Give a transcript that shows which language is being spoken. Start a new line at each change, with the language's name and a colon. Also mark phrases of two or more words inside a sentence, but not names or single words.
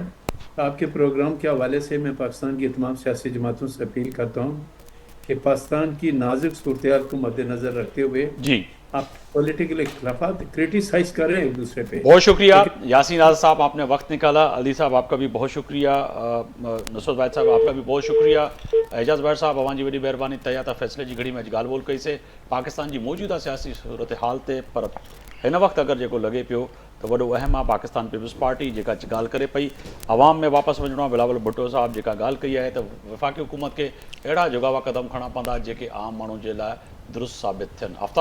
Urdu: آپ کے پروگرام کے حوالے سے میں پاکستان کی تمام سیاسی جماعتوں سے اپیل کرتا ہوں کہ پاکستان کی نازک صورتحال کو مد نظر رکھتے ہوئے جی آپ پولیٹیکل اختلافات کریٹیسائز کر رہے ہیں ایک دوسرے پہ. بہت شکریہ یاسین آزاد صاحب, آپ نے وقت نکالا. علی صاحب آپ کا بھی بہت شکریہ. نصرت بھائی صاحب آپ کا بھی بہت شکریہ.
Sindhi: اعجاز بھٹ صاحب اوان جی وڈی مہربانی تیا تا فیصلے جی گھڑی میں ॻाल्हि ॿोल कई से पाकिस्तान जी मौजूदा सियासी सूरत हाल ते, पर हिन वक़्तु अगरि जेको लॻे पियो त वॾो अहम आहे पाकिस्तान पीपल्स पार्टी जेका ॻाल्हि करे पई अवाम में वापसि वञिणो आहे. बिलावल भुट्टो साहब जेका ॻाल्हि कई आहे त वफ़ाक़ी हुकूमत खे अहिड़ा जुगावा क़दम खणणा पवंदा जेके आम माण्हुनि जे लाइ दुरुस्त साबित थियनि.